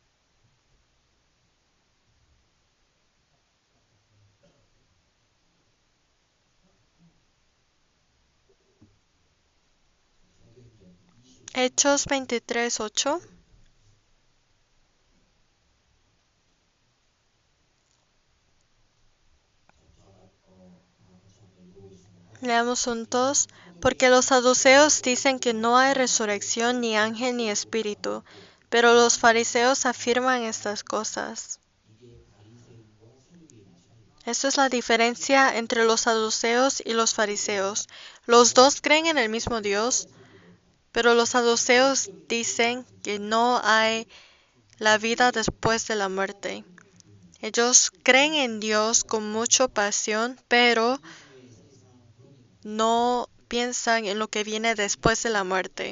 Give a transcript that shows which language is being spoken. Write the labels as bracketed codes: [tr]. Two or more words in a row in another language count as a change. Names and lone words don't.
[es] Hechos 23:8 Leamos juntos. Porque los saduceos dicen que no hay resurrección, ni ángel, ni espíritu, pero los fariseos afirman estas cosas. [ko] 이게 바리새인과 사두개인의 차이입니다. [es] Esta es la diferencia entre los saduceos y los fariseos. Los dos creen en el mismo Dios, pero los saduceos dicen que no hay la vida después de la muerte. Ellos creen en Dios con mucha pasión, pero no piensan en lo que viene después de la muerte.